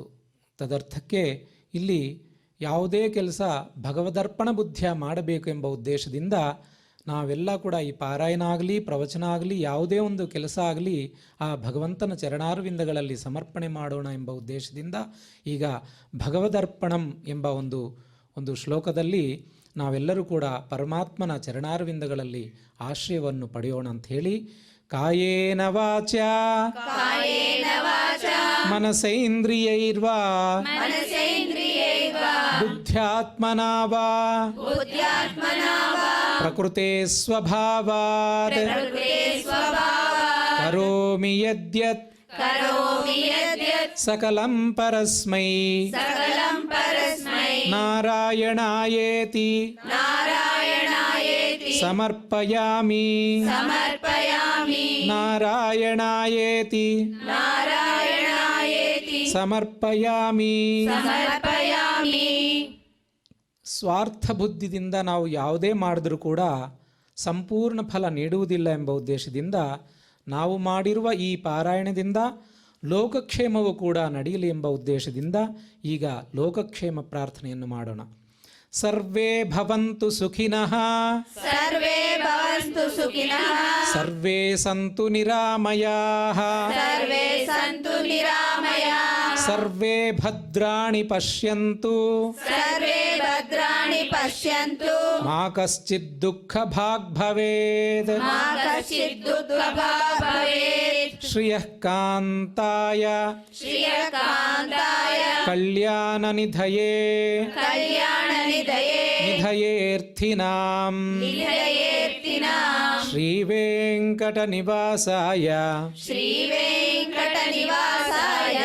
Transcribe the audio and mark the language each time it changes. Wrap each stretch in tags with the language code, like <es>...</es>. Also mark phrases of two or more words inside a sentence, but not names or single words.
<kn>ತದರ್ಥಕ್ಕೆ ಇಲ್ಲಿ ಯಾವುದೇ ಕೆಲಸ ಭಗವದರ್ಪಣ ಬುದ್ಧಿಯ ಮಾಡಬೇಕು ಎಂಬ ಉದ್ದೇಶದಿಂದ ನಾವೆಲ್ಲ ಕೂಡ ಈ ಪಾರಾಯಣ ಆಗಲಿ ಪ್ರವಚನ ಆಗಲಿ ಯಾವುದೇ ಒಂದು ಕೆಲಸ ಆಗಲಿ ಆ ಭಗವಂತನ ಚರಣಾರವಿಂದಗಳಲ್ಲಿ ಸಮರ್ಪಣೆ ಮಾಡೋಣ ಎಂಬ ಉದ್ದೇಶದಿಂದ ಈಗ ಭಗವದರ್ಪಣಂ ಎಂಬ ಒಂದು ಶ್ಲೋಕದಲ್ಲಿ ನಾವೆಲ್ಲರೂ ಕೂಡ ಪರಮಾತ್ಮನ ಚರಣಾರವಿಂದಗಳಲ್ಲಿ ಆಶ್ರಯವನ್ನು ಪಡೆಯೋಣ ಅಂಥೇಳಿ</kn> <sa>ಕಾಯೇನ ವಾಚಾ ಕಾಯೇನ ವಾಚಾ ಮನಸೇಂದ್ರಿಯೈರ್ವಾ ಮನಸೇಂದ್ರಿಯೈರ್ವಾ ಬುದ್ಧ್ಯಾತ್ಮನಾ ವಾ ಬುದ್ಧ್ಯಾತ್ಮನಾ ವಾ ಪ್ರಕೃತೆ ಸ್ವಭಾವಾತ್ ಪ್ರಕೃತೆ ಸ್ವಭಾವಾತ್ ಕರೋಮಿ ಯದ್ಯತ್ ಕರೋಮಿ ಯದ್ಯತ್ ಸಕಲಂ ಪರಸ್ಮೈ ಸಕಲಂ ಪರಸ್ಮೈ ನಾರಾಯಣಾಯೇತಿ ನಾರಾಯಣಾಯೇತಿ ಸಮರ್ಪಯಾಮಿ. ಸಮರ್ಪಯಾಮಿ. ನಾರಾಯಣಾಯೇತಿ ನಾರಾಯಣಾಯೇತಿ ಸಮರ್ಪಯಾಮಿ. ಸಮರ್ಪಯಾಮಿ.</sa> <kn>ಸ್ವಾರ್ಥ ಬುದ್ಧಿದಿಂದ ನಾವು ಯಾವುದೇ ಮಾಡಿದ್ರೂ ಕೂಡ ಸಂಪೂರ್ಣ ಫಲ ನೀಡುವುದಿಲ್ಲ ಎಂಬ ಉದ್ದೇಶದಿಂದ ನಾವು ಮಾಡಿರುವ ಈ ಪಾರಾಯಣದಿಂದ ಲೋಕಕ್ಷೇಮವು ಕೂಡ ನಡೆಯಲಿ ಎಂಬ ಉದ್ದೇಶದಿಂದ ಈಗ ಲೋಕಕ್ಷೇಮ ಪ್ರಾರ್ಥನೆಯನ್ನು ಮಾಡೋಣ.</kn> <sa>ಸರ್ವೇ ಭವಂತು ಸುಖಿನಃ ಸರ್ವೇ ಭವಂತು ಸುಖಿನಃ ಸರ್ವೇ ಸಂತು ನಿರಾಮಯಾಃ ಸರ್ವೇ ಸಂತು ನಿರಾಮಯಾಃ ಸರ್ವೇ ಭದ್ರಾಣಿ ಪಶ್ಯಂತು ಸರ್ವೇ ಭದ್ರಾಣಿ ಪಶ್ಯಂತು ಮಾ ಕಶ್ಚಿತ್ ದುಃಖ ಭಾಗ್ ಭವೇತ್. ಮಾ ಕಶ್ಚಿತ್ ದುಃಖಭಾಗ್ ಭವೇತ್. ಶ್ರಿಯಃ ಕಾಂತಾಯ ಶ್ರಿಯಕಾಂತಾಯ ಕಲ್ಯಾಣ ನಿಧಯೇ ಕಲ್ಯಾಣ ನಿಧಯೇ ನಿಧಯೇರ್ಥಿನಾಂ ನಿಧಯೇರ್ತಿನಾಂ ಶ್ರೀ ವೆಂಕಟ ನಿವಾಸಾಯ ಶ್ರೀವೇಂಕಟ ನಿವಾಸಾಯ</sa>